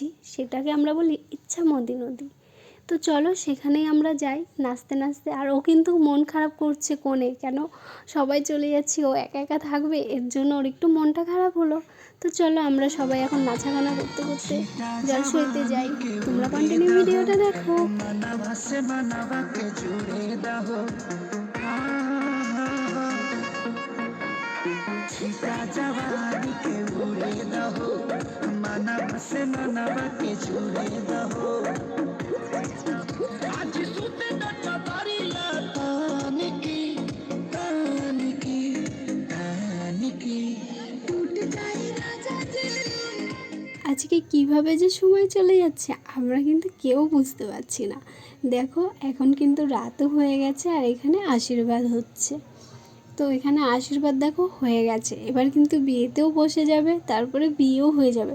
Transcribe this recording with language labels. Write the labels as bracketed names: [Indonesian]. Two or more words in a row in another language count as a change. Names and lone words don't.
[Bangla] সেটাকে আমরা বলি ইচ্ছামতি নদী। তো চলো সেখানেই আমরা যাই নাচতে নাচতে। আর ও কিন্তু মন খারাপ করছে, কোণে কেন সবাই চলে যাচ্ছি, ও একা একা থাকবে, এর জন্য ওর একটু মনটা খারাপ হলো। তো চলো আমরা সবাই এখন নাচাগানা করতে করতে জলসইতে যাই। তোমরা [English] continue videota [Bangla] দেখো। [Bhojpuri] जवानी के उड़े दहो मनवा से मनवा के जुड़े दहो आज सुते न चदरिया तान की टूट जाए राजा जी। [Bangla] আজকে কিভাবে যে সময় চলে যাচ্ছে আমরা কিন্তু কেউ বুঝতে পারছি না। দেখো এখন কিন্তু রাতও হয়ে গেছে, আর এখানে আশীর্বাদ হচ্ছে। তো এখানে আশীর্বাদ দেখো হয়ে গেছে, এবার কিন্তু বিয়েতেও বসে যাবে, তারপরে বিয়েও হয়ে যাবে।